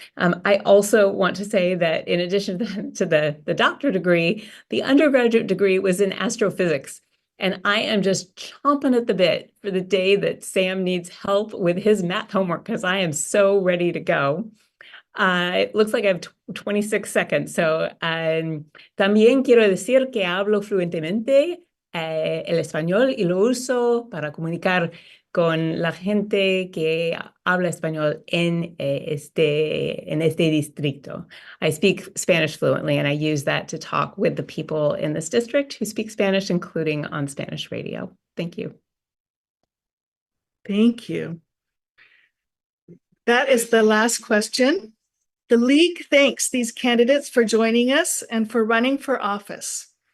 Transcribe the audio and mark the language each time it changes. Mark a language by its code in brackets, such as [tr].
[en] I also want to say that in addition to the doctorate degree, the undergraduate degree was in astrophysics. And I am just chomping at the bit for the day that Sam needs help with his math homework because I am so ready to go. It looks like I have 26 seconds. [es] So también quiero decir que hablo fluentemente el español y lo uso para comunicar con la gente que habla español en este distrito. [en] I speak Spanish fluently, and I use that to talk with the people in this district who speak Spanish, including on Spanish radio. Thank you. Thank you. That is the last question. The League thanks these candidates for joining us and for running for office.